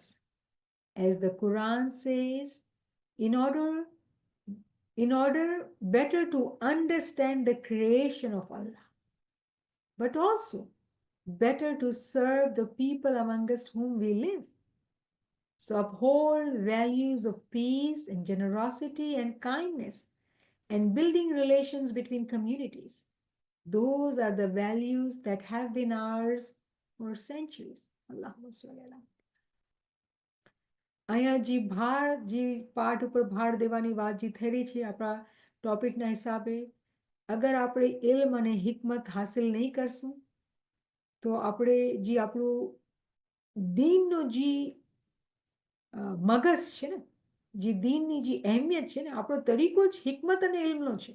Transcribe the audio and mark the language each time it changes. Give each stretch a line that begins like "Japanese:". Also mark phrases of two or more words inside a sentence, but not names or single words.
English: As the Quran says, in order better to understand the creation of Allah, but also better to serve the people amongst whom we live. So uphold values of peace and generosity and kindness and building relations between communities. Those are the values that have been ours for centuries.
Arabic: اللهم صل على.
Gujarati: અહીંયા જે પાઠ ઉપર ભાર દેવાની વાત જે થઈ રહી છે આપણા ટોપિકના હિસાબે, અગર આપણે ઇલ્મ અને હિકમત હાસિલ નહીં કરશું તો આપણે જે આપણું દીનનો જે મગજ છે ને, જે દીનની જે અહેમિયત છે ને, આપણો તરીકો જ હિકમત અને ઇલ્મનો છે.